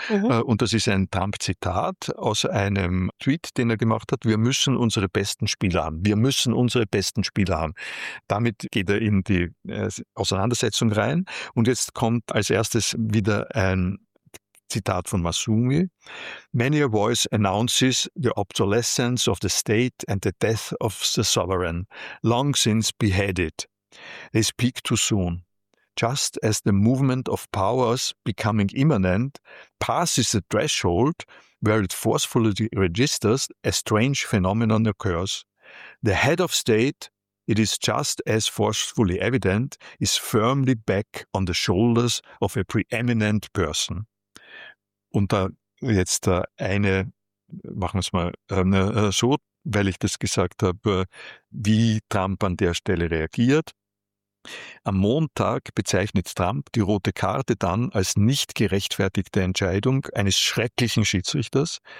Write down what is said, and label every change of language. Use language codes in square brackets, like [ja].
[de] Und das ist ein Trump-Zitat aus einem Tweet, den er gemacht hat. Wir müssen unsere besten Spieler haben. Wir müssen unsere besten Spieler haben. Damit geht er in die Auseinandersetzung rein. Und jetzt kommt als erstes wieder ein Zitat von Masumi. [en] Many a voice announces the obsolescence of the state and the death of the sovereign, long since beheaded. They speak too soon. Just as the movement of powers becoming imminent passes the threshold where it forcefully registers, a strange phenomenon occurs. The head of state, it is just as forcefully evident, is firmly back on the shoulders of a preeminent person. [de] Und da jetzt machen wir es mal so, weil ich das gesagt habe, wie Trump an der Stelle reagiert. Am Montag bezeichnet Trump die rote Karte dann als nicht gerechtfertigte Entscheidung eines schrecklichen Schiedsrichters.